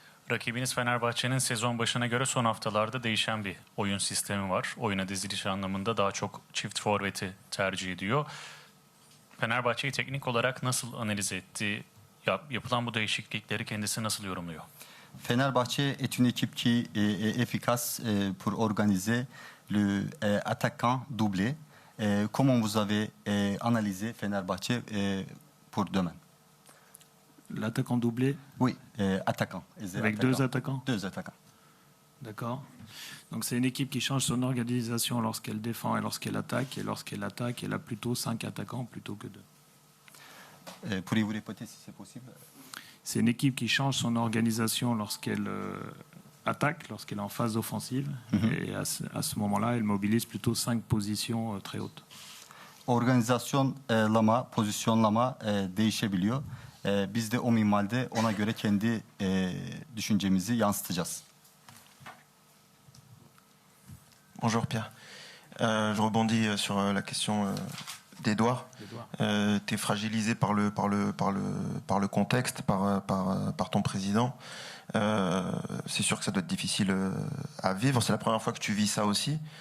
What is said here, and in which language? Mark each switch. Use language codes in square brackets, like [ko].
[tr] Rakibiniz Fenerbahçe'nin sezon başına göre son haftalarda değişen bir oyun sistemi var. Oyuna diziliş anlamında daha çok çift forveti tercih ediyor. Fenerbahçe'yi teknik olarak nasıl analiz etti? Yapılan bu değişiklikleri kendisi nasıl yorumluyor? [fr] Fenerbahçe est une équipe qui est efficace pour organiser le attaquant doublé. Comment vous avez analysé Fenerbahçe pour demain? L'attaquant doublé? Oui, attaquant. Avec deux attaquants? Deux attaquants. D'accord. Donc c'est une équipe qui change son organisation lorsqu'elle défend et lorsqu'elle attaque. Et lorsqu'elle attaque, elle a plutôt 5 attaquants plutôt que 2. Pourriez-vous répéter si c'est possible? C'est une équipe qui change son organisation lorsqu'elle attaque, lorsqu'elle est en phase offensive. Et à ce moment-là, elle mobilise plutôt 5 positions très hautes. [tr] Organizasyonlama, pozisyonlama değişebiliyor. Biz de o minvalde ona göre kendi düşüncemizi yansıtacağız. [fr] Bonjour Pierre. Je rebondis sur la question d'Edouard. Tu es fragilisé par le contexte, par ton président. C'est sûr que ça doit être difficile à vivre. C'est la première fois que tu vis ça aussi.